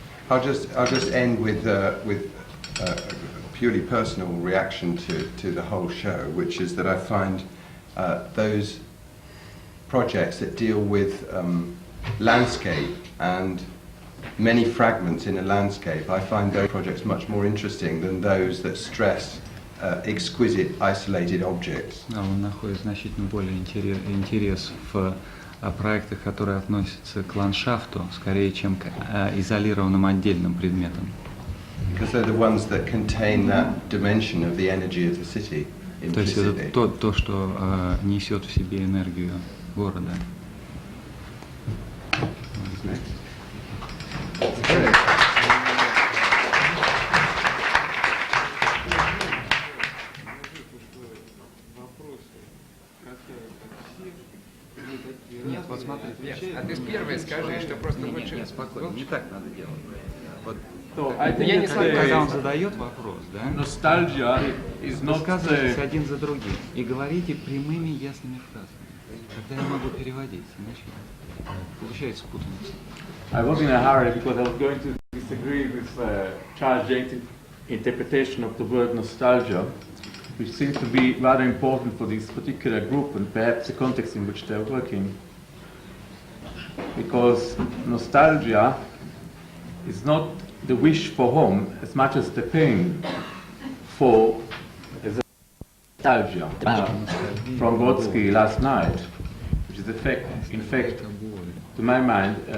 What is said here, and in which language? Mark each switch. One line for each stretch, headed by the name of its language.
English: I'll just end with a purely personal reaction to the whole show, which is that I find those projects that deal with landscape and many fragments in a landscape, I find those projects much more interesting than those that stress exquisite isolated objects.
Russian: Он находит значительно более интерес в проектах, которые относятся к ландшафту, скорее, чем к изолированным отдельным предметам.
English: Because they're the ones that contain that dimension of the energy of the city
Russian: То есть
English: implicitly.
Russian: это то, что несет в себе энергию города. Нет, вот смотри, а ты первый скажи, что просто лучше... Нет, спокойно, не так надо делать. Вот. Я не знаю, Когда он задает вопрос, да?
English: Nostalgia is not
Russian: Высказывайтесь один за другим и говорите прямыми ясными фразами. Тогда я могу переводить, иначе получается путаница.
English: I was in a hurry because I was going to disagree with Charles Jenks' interpretation of the word nostalgia, which seems to be rather important for this particular group and perhaps the context in which they're working. Because nostalgia is not the wish for home as much as the pain for nostalgia from Brodsky last night, which is in fact, to my mind,